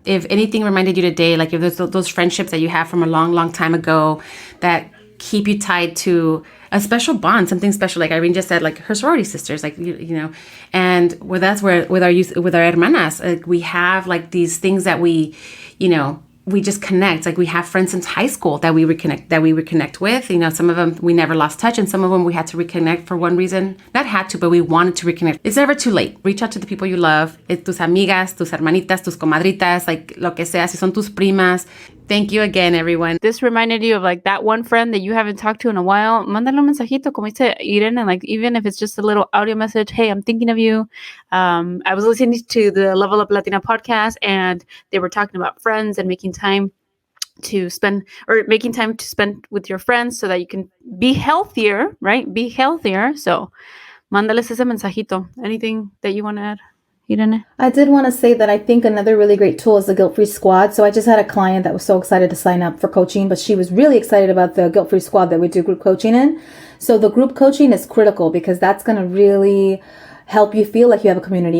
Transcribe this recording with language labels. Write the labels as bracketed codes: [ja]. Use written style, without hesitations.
[en] If anything reminded you today, like if there's those friendships that you have from a long, long time ago that keep you tied to a special bond, something special, like Irene just said, like her sorority sisters, like and with our hermanas, like we have like these things that we just connect. Like we have friends since high school that we reconnect with. Some of them we never lost touch, and some of them we had to reconnect for one reason. Not had to, but we wanted to reconnect. It's never too late. Reach out to the people you love. [es] Tus amigas, tus hermanitas, tus comadritas, like lo que sea, si son tus primas. [en] Thank you again, everyone. This reminded you of like that one friend that you haven't talked to in a while. [es] Mándale un mensajito, como dice Irene, [en] and like even if it's just a little audio message, hey, I'm thinking of you. I was listening to the Level Up Latina podcast, and they were talking about friends and making time to spend with your friends so that you can be healthier, right? Be healthier. [es] So, mándales ese mensajito. [en] Anything that you want to add? I did want to say that I think another really great tool is the Guilt-Free Squad. So I just had a client that was so excited to sign up for coaching, but she was really excited about the Guilt-Free Squad that we do group coaching in. So the group coaching is critical because that's going to really help you feel like you have a community.